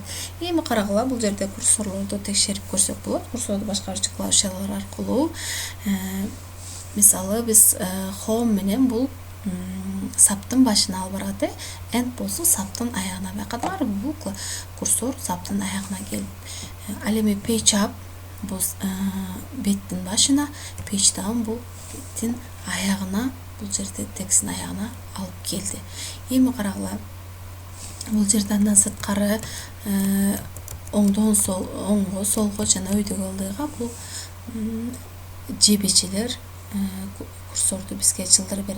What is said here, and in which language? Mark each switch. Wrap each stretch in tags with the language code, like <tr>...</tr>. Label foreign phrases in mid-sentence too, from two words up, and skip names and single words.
<ky>Эми карагыла, бул жерде курсорлорду текшерип көрсөк болот. Курсорду башкаруучу клавишалар аркылуу, мисалы биз home менен бул саптын башына алып барат, end болсо саптын аягына байкадыңарбы? Бул курсор саптын аягына келип. Ал эми</ky> <en>page up</en> <ky>бул беттин башына,</ky> <en>page down</en> <ky>бул беттин аягына, бул жерде тексттин аягына алып келди. Эми карагыла, бул жерде андан сырткары оңдон оңго, солго жана өйдөгү ылдыйга бул жебечелер курсорду бизге жылдырып берет.</ky>